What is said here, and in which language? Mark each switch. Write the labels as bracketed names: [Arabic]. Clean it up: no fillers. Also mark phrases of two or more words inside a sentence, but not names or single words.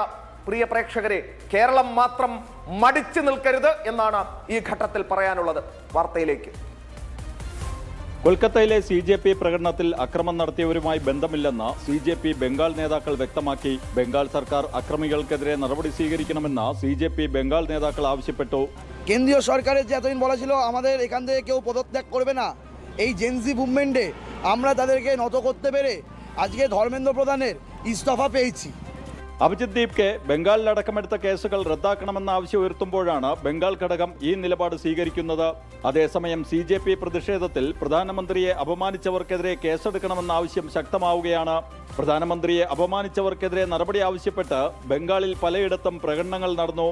[Malayalam] പ്രിയ പ്രേക്ഷകരെ, കേരളം മാത്രം മടിച്ചു നിൽക്കരുത് എന്നാണ് ഈ ഘട്ടത്തിൽ പറയാനുള്ളത്. വാർത്തയിലേക്ക്. കൊൽക്കത്തയിലെ CJP പ്രകടനത്തിൽ അക്രമം നടത്തിയവരുമായി ബന്ധമില്ലെന്ന് CJP ബംഗാൾ നേതാക്കൾ വ്യക്തമാക്കി. ബംഗാൾ സർക്കാർ അക്രമികൾക്കെതിരെ നടപടി സ്വീകരിക്കണമെന്ന് CJP ബംഗാൾ നേതാക്കൾ ആവശ്യപ്പെട്ടു. [Bangla] কেন্দ্রীয় সরকারের যে এতদিন বলা ছিল আমাদের এখান থেকে কেউ পদত্যাগ করবে না, এই [English] Gen Z movement-e [Bangla] আমরা তাদেরকে নত করতে পেরে আজকে ধর্মেন্দ্র প্রধানের ইস্তফা পেয়েছি. [Malayalam] അഭിജിത് ദീപ്കെ ബംഗാളിലടക്കമെടുത്ത കേസുകൾ റദ്ദാക്കണമെന്ന ആവശ്യം ഉയർത്തുമ്പോഴാണ് ബംഗാൾ ഘടകം ഈ നിലപാട് സ്വീകരിക്കുന്നത്. അതേസമയം CJP പ്രതിഷേധത്തിൽ പ്രധാനമന്ത്രിയെ അപമാനിച്ചവർക്കെതിരെ കേസെടുക്കണമെന്ന ആവശ്യം ശക്തമാവുകയാണ്. പ്രധാനമന്ത്രിയെ അപമാനിച്ചവർക്കെതിരെ നടപടി ആവശ്യപ്പെട്ട് ബംഗാളിൽ പലയിടത്തും പ്രകടനങ്ങൾ നടന്നു.